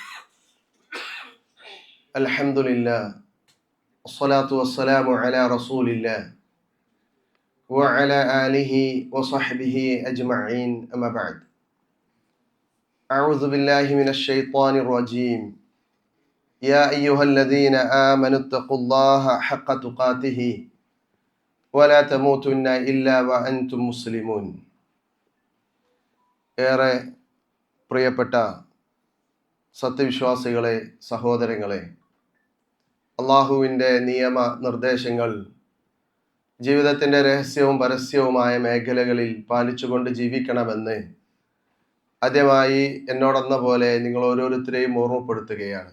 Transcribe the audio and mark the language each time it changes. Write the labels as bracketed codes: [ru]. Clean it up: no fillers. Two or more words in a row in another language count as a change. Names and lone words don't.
[ar] الحمد لله والصلاة والسلام على رسول الله وعلى آله وصحبه أجمعين، أما بعد. أعوذ بالله من الشيطان الرجيم. يا أيها الذين آمنوا اتقوا الله حق تقاته ولا تموتن إلا وأنتم مسلمون. [ml] ഏറെ പ്രിയപ്പെട്ട സത്യവിശ്വാസികളെ, സഹോദരങ്ങളെ, അള്ളാഹുവിൻ്റെ നിയമ നിർദ്ദേശങ്ങൾ ജീവിതത്തിൻ്റെ രഹസ്യവും പരസ്യവുമായ മേഖലകളിൽ പാലിച്ചുകൊണ്ട് ജീവിക്കണമെന്ന് ആദ്യമായി എന്നോടെന്ന പോലെ നിങ്ങൾ ഓരോരുത്തരെയും ഓർമ്മപ്പെടുത്തുകയാണ്.